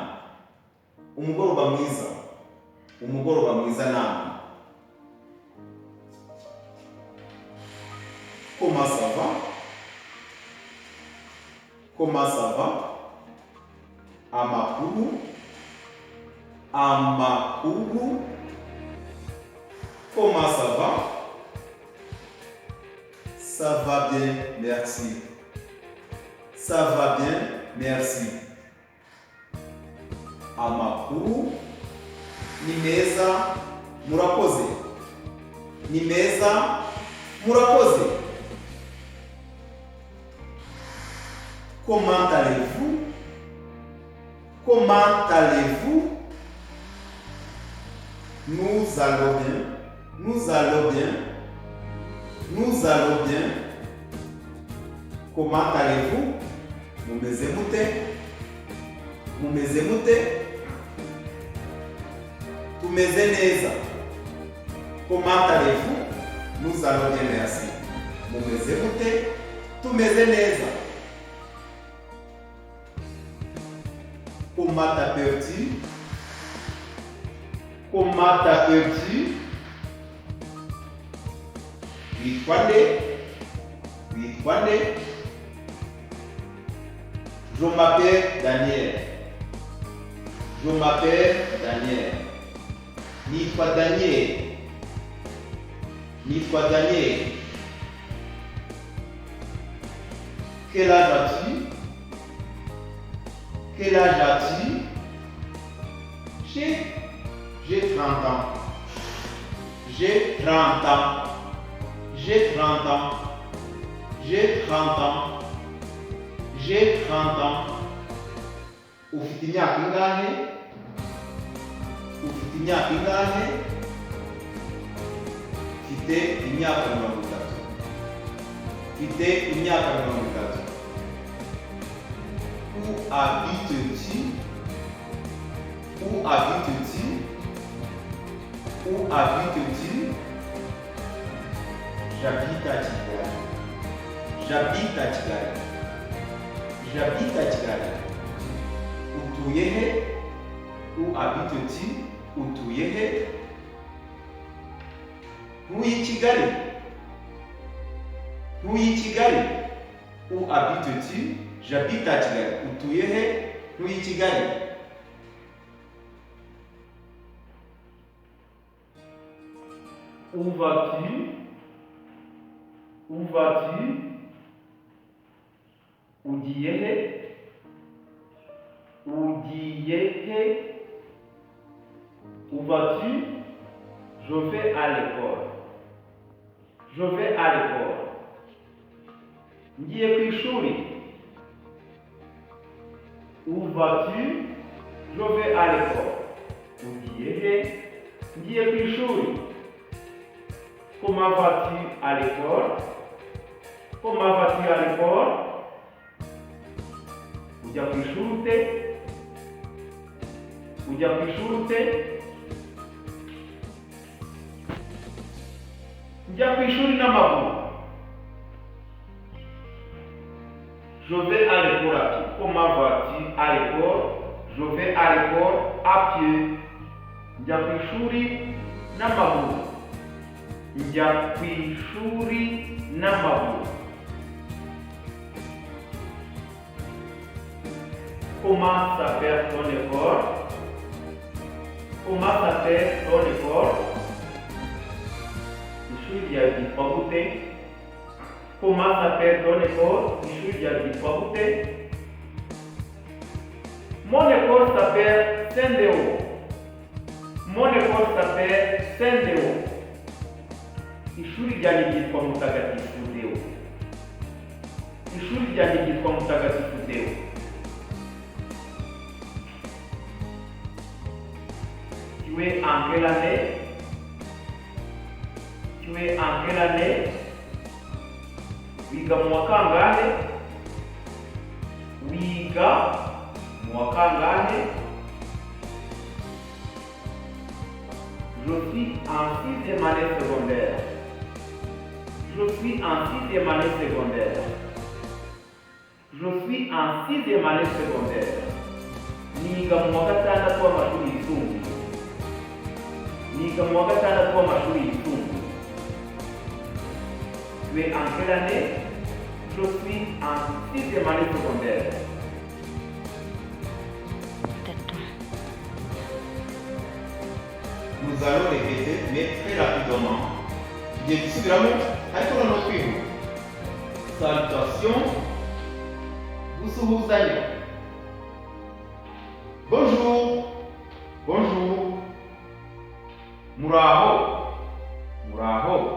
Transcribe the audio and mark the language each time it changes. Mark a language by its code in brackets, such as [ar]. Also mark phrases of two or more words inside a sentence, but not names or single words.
[rw] Umugoroba mwiza, umugoroba mwiza namwe. [fr] Comment ça va? Comment ça va? [rw] Amakuru. Amakuru. [fr] Comment ça va? Ça va bien, merci. Ça va bien, merci. [rw] Amakuru ni meza, murakoze. Ni meza, murakoze. [fr] Comment allez-vous? Comment allez-vous? Nous allons bien. Nous allons bien. Nous allons bien. Comment allez-vous? [rw] Mumeze mute? Mumeze mute? Tumeze neza. [fr] Comment allez-vous? Nous allons bien, merci. [rw] Mumeze mute? Tumeze neza. [fr] Comment t'appelles-tu? Comment t'appelles-tu? [rw] Witwa nde? Witwa nde? [fr] Je m'appelle Daniel. Je m'appelle Daniel. [rw] Nitwa Daniel. Nitwa Daniel. [fr] Quel âge as-tu? Quel âge as-tu? J'ai 30 ans. J'ai 30 ans. J'ai 30 ans. J'ai 30 ans. J'ai 30 ans. [rw] Ufite imyaka ingahe? Ufite imyaka ingahe? mfite imyaka 30. Mfite imyaka 30. [fr] Où habites-tu? Où habites-tu? Où habites-tu? J'habite à Kigali. J'habite à Kigali. J'habite à Kigali. [rw] Utuye he? [fr] Où habites-tu? [rw] Utuye he? Ntuye i Kigali. Ntuye i Kigali. [fr] Où habites-tu? J'habite à Kigali. [rw] Utuye he? Ntuye i Kigali. [fr] Où vas-tu? Où vas-tu? [rw] Ugiye he? Ugiye he? [fr] Où vas-tu? Je vais à l'école. Je vais à l'école. [rw] Ngiye ku ishuri. [fr] Où vas-tu? Je vais à l'école. [rw] Ugiye he? Ngiye ku ishuri. [fr] Comment vas-tu à l'école? Comment vas-tu à l'école? [rw] Ujya ku ishuri ute? Ujya ku ishuri ute? Njya ku ishuri n'amaguru. [fr] Je vais à l'école à pied. Comment vas-tu à l'école? Je vais à l'école à pied. [rw] Njya ku ishuri n'amaguru. Njya ku ishuri n'amaguru. [fr] Comment s'appelle ton école? Comment s'appelle ton école? [rw] Ishuri ryawe ryitwa gute? [fr] Comment s'appelle ton école? [rw] Ishuri ryawe ryitwa gute? [fr] Mon école s'appelle Saint-Déo. Mon école s'appelle Saint-Déo. [rw] Ishuri ryanjye ryitwa Mutagatifu Deo. Ishuri ryanjye ryitwa Mutagatifu Deo. [fr] Tu es en quelle année? Tu es en quelle année? [rw] Wiga mu wa kangahe? Wiga mu wa kangahe? [fr] Je suis en 6e année secondaire. Je suis en 6e année secondaire. Je suis en 6e année secondaire. [rw] Niga mu wa gatandatu w'amashuri yisumbuye. Niga mu wa gatandatu w'amashuri yisumbuye. [fr] Tu es en quelle année? Je suis en 6e année secondaire. Nous allons répéter, mais très rapidement. [rw] Tugiye gusubiramo ariko noneho twihuta. Salutation. Gusuhuzanya. [fr] Bonjour. Bonjour. [rw] Muraho. Muraho.